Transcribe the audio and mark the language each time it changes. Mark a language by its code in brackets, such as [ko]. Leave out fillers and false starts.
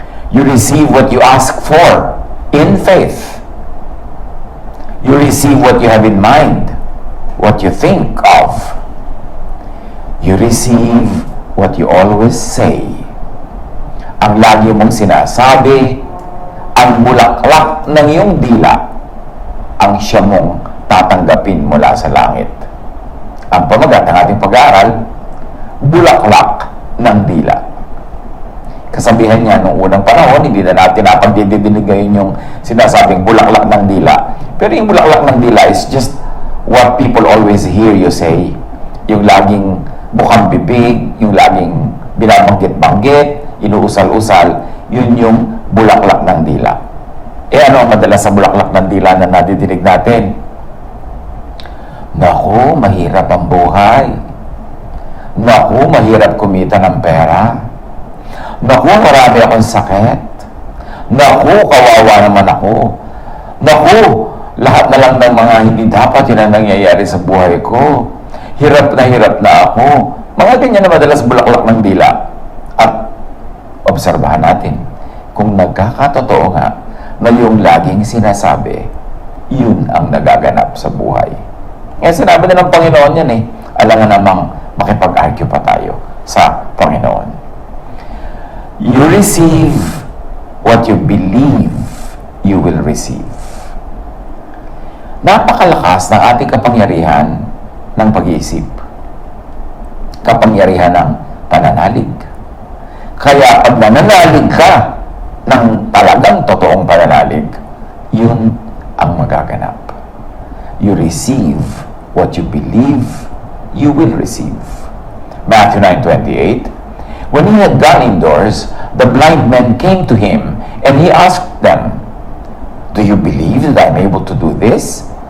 [en] You receive what you ask for in faith. You receive what you have in mind, what you think of. You receive what you always say. [tl] Ang lagi mong sinasabi, ang bulaklak ng iyong dila, ang siya mong tatanggapin mula sa langit. Ang pamagat ng ating pag-aaral, bulaklak ng dila. Kasabihan niya nung unang panahon, hindi na natin napagdidinig ngayon yung sinasabing bulaklak ng dila. Pero yung bulaklak ng dila [en] is just what people always hear you say. [tl] Yung laging bukang bibig, yung laging binabanggit-banggit, inuusal-usal, yun yung bulaklak ng dila. Ano ang madalas sa bulaklak ng dila na nadidinig natin? Naku, mahirap ang buhay. Naku, mahirap kumita ng pera. Naku, marami akong sakit. Naku, kawawa naman ako. Naku, lahat na lang ng mga hindi dapat yun ang nangyayari sa buhay ko. Hirap na ako. Mga ganyan na madalas bulaklak ng dila. At obserbahan natin kung nagkakatotoo nga na yung laging sinasabi, yun ang nagaganap sa buhay. Ngayon sinabi na ng Panginoon yan alangan namang makipag-argue pa tayo sa Panginoon. [en] You receive what you believe you will receive. [tl] Napakalakas ng ating kapangyarihan ng pag-iisip. Kapangyarihan ng pananalig. Kaya pag nananalig ka ng talagang totoong pananalig, yun ang magaganap. [en] You receive what you believe you will receive. Matthew 9:28. When he had gone indoors, the blind men came to him, and he asked them, "Do you believe that I am able to do this?"